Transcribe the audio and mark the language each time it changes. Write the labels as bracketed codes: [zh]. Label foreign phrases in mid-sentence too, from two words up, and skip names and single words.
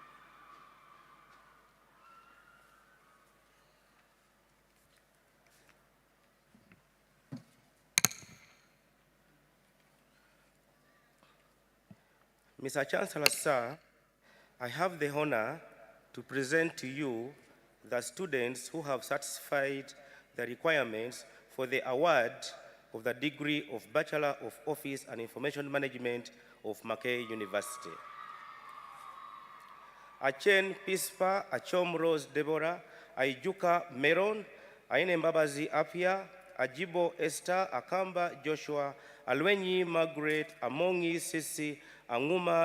[en] Mr. Chancellor, sir, I have the honor to present to you the students who have satisfied the requirements for the award of the degree of Bachelor of Office and Information Management of Makerere University. Achen Pispa, Achom Rose Deborah, Aijuka Meron, Aine Mbabazi Apia, Ajibo Esther, Akamba Joshua, Alwenyi Margaret, Amongi Sisi, Anguma